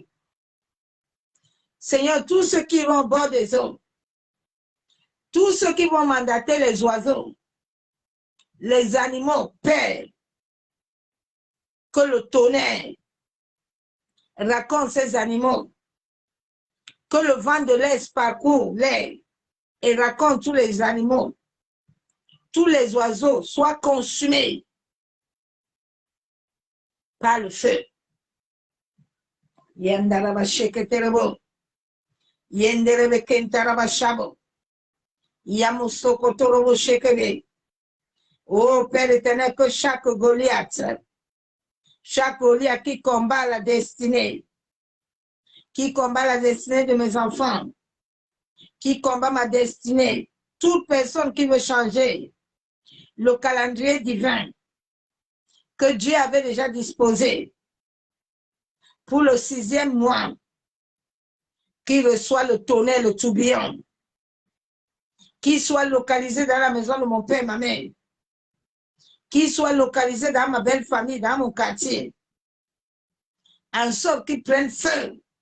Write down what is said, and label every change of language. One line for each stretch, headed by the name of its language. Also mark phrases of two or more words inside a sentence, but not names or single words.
French: Seigneur, tous ceux qui vont au bord des eaux, tous ceux qui vont mandater les oiseaux, les animaux, Père, que le tonnerre raconte ces animaux, que le vent de l'Est parcourt l'air et raconte tous les animaux, tous les oiseaux soient consumés par le feu. Yandaraba sheketerebo, yenderebe kentaraba shabo, yamusoko torobo shekebe. Oh Père éternel, que chaque Goliath qui combat la destinée, de mes enfants, qui combat ma destinée, toute personne qui veut changer le calendrier divin que Dieu avait déjà disposé pour le 6e mois, qui reçoit le tonnerre, le tourbillon, qui soit localisé dans la maison de mon père et ma mère, qui soit localisé dans ma belle famille, dans mon quartier, en sorte qu'ils prennent feu.